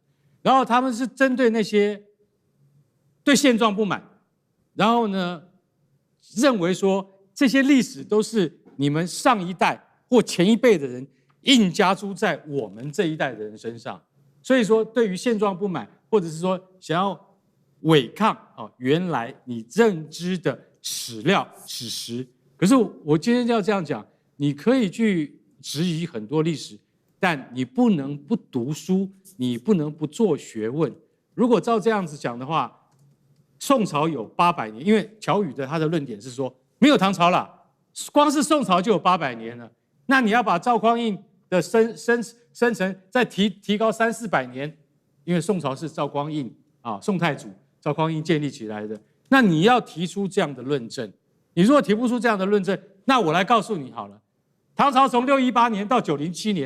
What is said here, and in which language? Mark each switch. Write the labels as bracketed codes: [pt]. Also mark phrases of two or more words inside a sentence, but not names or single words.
[zh] 然後他們是針對那些對現狀不滿，然後呢，認為說這些歷史都是你們上一代或前一輩的人硬加諸在我們這一代的人身上，所以說對於現狀不滿，或者是說想要違抗原來你認知的史料史實。可是我今天要這樣講，你可以去質疑很多歷史，但你不能不讀書，你不能不做學問。如果照這樣子講的話，宋朝有800年，因為喬宇的他的論點是說沒有唐朝了，光是宋朝就有800年了。那你要把趙匡胤的生辰再提高300-400年，因為宋朝是趙匡胤宋太祖趙匡胤建立起來的。那你要提出這樣的論證，你如果提不出這樣的論證，那我來告訴你好了，唐朝從618年到907年。